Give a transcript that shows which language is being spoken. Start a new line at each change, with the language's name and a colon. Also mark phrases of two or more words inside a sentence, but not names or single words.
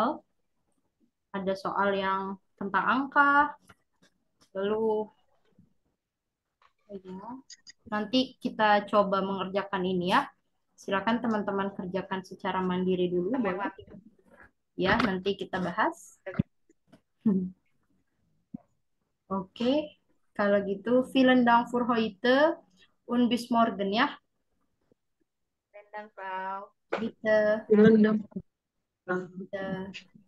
Indonesian: Ada soal yang tentang angka, lalu ya, nanti kita coba mengerjakan ini ya. Silakan teman-teman kerjakan secara mandiri dulu, boleh? Ya, nanti kita bahas. Oke, kalau gitu,
German: vielen Dank für heute und bis morgen ya. Rendang, Frau. Bitte,
Indonesian: Belum dong.
German: bitte.